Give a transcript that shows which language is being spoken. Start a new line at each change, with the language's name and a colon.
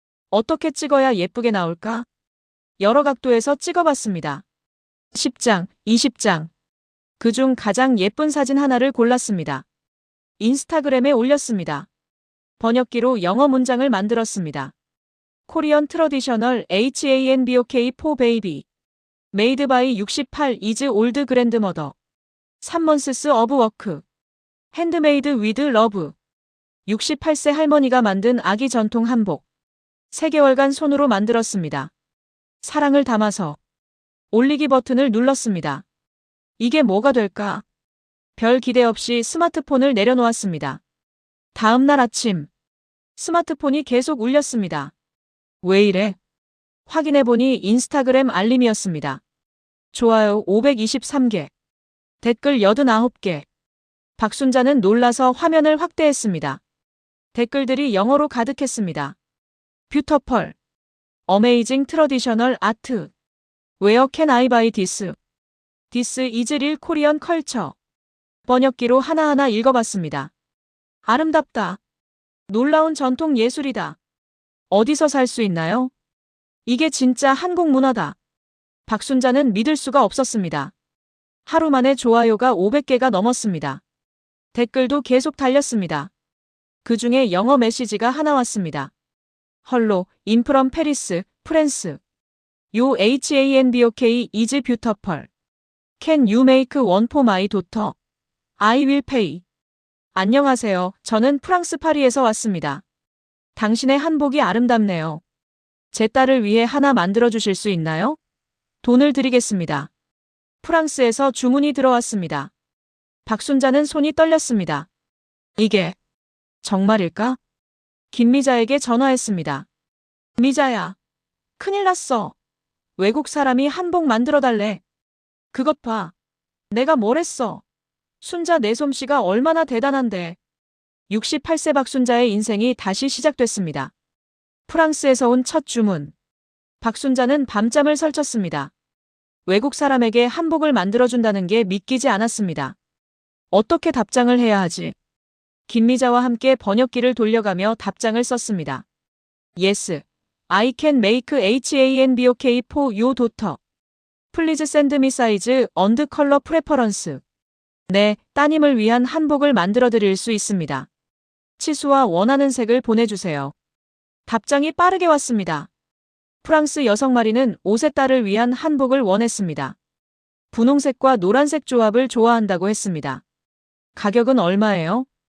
Korean: 어떻게 찍어야 예쁘게 나올까? 여러 각도에서 찍어봤습니다. 10장, 20장. 그중 가장 예쁜 사진 하나를 골랐습니다. 인스타그램에 올렸습니다. 번역기로 영어 문장을 만들었습니다. 코리안 트러디셔널 HANBOK for baby.
English: Made by 68 is old grandmother. 3months of work. Handmade with love.
Korean: 68세 할머니가 만든 아기 전통 한복. 3개월간 손으로 만들었습니다. 사랑을 담아서. 올리기 버튼을 눌렀습니다. 이게 뭐가 될까? 별 기대 없이 스마트폰을 내려놓았습니다. 다음 날 아침. 스마트폰이 계속 울렸습니다. 왜 이래? 확인해보니 인스타그램 알림이었습니다. 좋아요 523개. 댓글 89개. 박순자는 놀라서 화면을 확대했습니다. 댓글들이 영어로 가득했습니다. 뷰터펄. 어메이징 트러디셔널 아트.
English: Where can I buy this? This is real Korean culture.
Korean: 번역기로 하나하나 읽어봤습니다. 아름답다. 놀라운 전통 예술이다. 어디서 살 수 있나요? 이게 진짜 한국 문화다. 박순자는 믿을 수가 없었습니다. 하루 만에 좋아요가 500개가 넘었습니다. 댓글도 계속 달렸습니다. 그 중에 영어 메시지가 하나 왔습니다. 헐로, 인프럼 페리스, 프랑스.
English: 요 HANBOK is beautiful. Can you make one for my daughter? I will pay.
Korean: 안녕하세요. 저는 프랑스 파리에서 왔습니다. 당신의 한복이 아름답네요. 제 딸을 위해 하나 만들어 주실 수 있나요? 돈을 드리겠습니다. 프랑스에서 주문이 들어왔습니다. 박순자는 손이 떨렸습니다. 이게 정말일까? 김미자에게 전화했습니다. 미자야, 큰일 났어. 외국 사람이 한복 만들어 달래. 그것 봐. 내가 뭘 했어. 순자 내 솜씨가 얼마나 대단한데. 68세 박순자의 인생이 다시 시작됐습니다. 프랑스에서 온 첫 주문. 박순자는 밤잠을 설쳤습니다. 외국 사람에게 한복을 만들어준다는 게 믿기지 않았습니다. 어떻게 답장을 해야 하지? 김미자와 함께 번역기를 돌려가며 답장을 썼습니다.
English: Yes, I can make hanbok for your daughter. Please send me size and color preference.
Korean: 네, 따님을 위한 한복을 만들어 드릴 수 있습니다. 치수와 원하는 색을 보내주세요. 답장이 빠르게 왔습니다. 프랑스 여성 마리는 5세 딸을 위한 한복을 원했습니다. 분홍색과 노란색 조합을 좋아한다고 했습니다. 가격은 얼마예요?